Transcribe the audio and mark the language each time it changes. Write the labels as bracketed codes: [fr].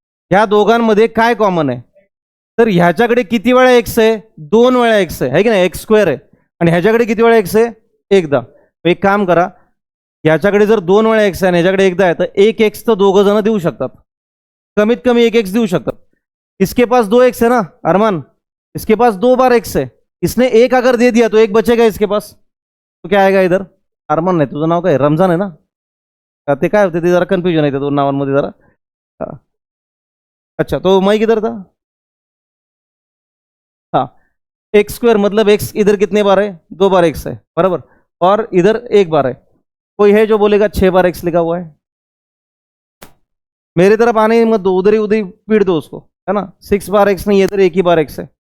[mr] ह्या दोघांमध्ये काय कॉमन आहे? तर ह्याच्याकडे किती वेळा एक्स आहे? 2 वेळा एक्स आहे की नाही, एक्स स्क्वेअर आहे. आणि ह्याच्याकडे किती वेळा एक्स आहे? एकदा. एक काम करा, याच्याकडे जर 2 वेळा एक्स आहे आणि ह्याच्याकडे एकदा आहे, तर एक एक्स तर दोघं जण देऊ शकतात, कमीत कमी एक एक्स देऊ शकतात. [hi] इसके पास 2 एक्स है ना अरमान, इसके पास 2 बार एक्स है. इसने एक अगर दे दिया तो एक बचेगा इसके पास, तो क्या आएगा इधर? [mr] अरमान नाही, तुझं नाव काय? रमजान आहे ना? ते काय होते ते जरा कन्फ्युजन आहे त्या दोन नावांमध्ये जरा. [hi] अच्छा, तो मैं किधर था? हाँ, एक्स स्क्वायर मतलब एक्स इधर कितने बार है? 2 बार एक्स है, बराबर. और इधर 1 बार है. कोई है जो बोलेगा 6 बार एक्स लिखा हुआ है? मेरे तरफ आने मत दो, उधर ही पीट दो उसको, है ना. 6 बार एक्स नहीं है, इधर 1 ही बार एक्स है.